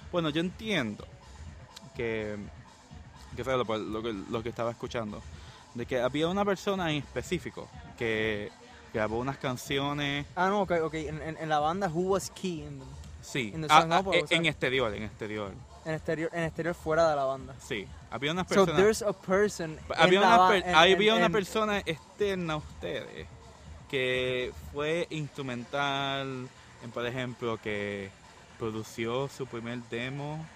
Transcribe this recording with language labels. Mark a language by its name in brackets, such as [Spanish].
[Spanish] Bueno, yo entiendo que sea lo que estaba escuchando, de que había una persona en específico que grabó unas canciones. Ah, no, ok. En la banda, [English] who was key in the, [Spanish] sí, [English] in the song? [Spanish] En exterior. En exterior fuera de la banda. Sí, había unas personas. [English] So there's a person. [Spanish] Había una persona externa a ustedes que fue instrumental. Por ejemplo, que produjo su primer demo.